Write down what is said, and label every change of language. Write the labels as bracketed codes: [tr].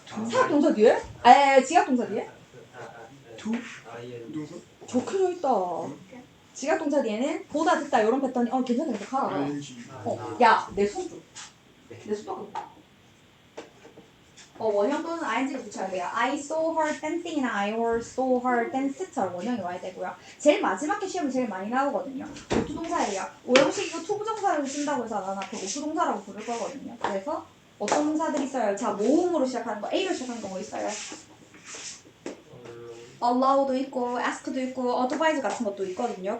[ko] 사역동사 뒤에? 지각동사 뒤에? 적혀져 있다. 지각동사 뒤에는 보다 듣다 이런 패턴이 괜찮다. 가라. 야, 내 손 좀. 내 손 좀. 원형 또는 ing를 붙여야 돼요. [en] I saw her dancing 이나 I saw her dance 처럼 원형이 와야 되고요. [ko] 제일 마지막 게 시험이 제일 많이 나오거든요. 오투동사예요. 5형식 이거 투부정사를 쓴다고 해서 난 앞에 오투동사라고 부를 거거든요. 그래서 어떤 동사들이 있어요? 자, 모음으로 시작하는 거, A로 시작하는 거 뭐 있어요? allow도 있고, ask도 있고, advise 같은 것도 있거든요.